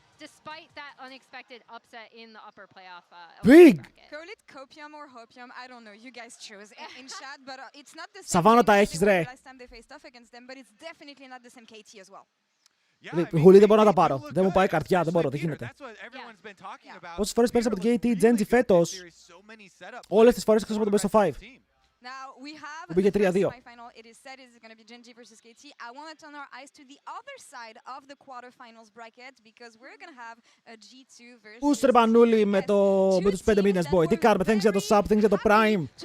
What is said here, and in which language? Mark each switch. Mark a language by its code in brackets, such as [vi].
[en] Despite that unexpected upset in the upper playoff. Big! Call it copium or hopium, I don't know. You guys choose in chat, but it's not the same. [el] Σαβάνο, τα έχεις, ρε. [en] Last time they faced off against them, but it's definitely not the same KT as well. [el] Χουλή, δεν μπορώ να τα πάρω. Δεν μου πάει καρτιά, δεν μπορώ, δεν γίνεται. Πόσες φορές πέρασε από την KT Genji φέτος? Όλες τις φορές εκτός από το Best of 5. [en] Now we have [el] Που πήγε 3-2. [en] it is said it's going to be Genji versus KT. I want to turn our eyes to the other side of the quarterfinals bracket because we're going to have a G2 versus [el] Πούς ρε Μανούλη με τους 5 μήνες, boy. Τι κάνουμε, thanks για το sub, thanks για το prime.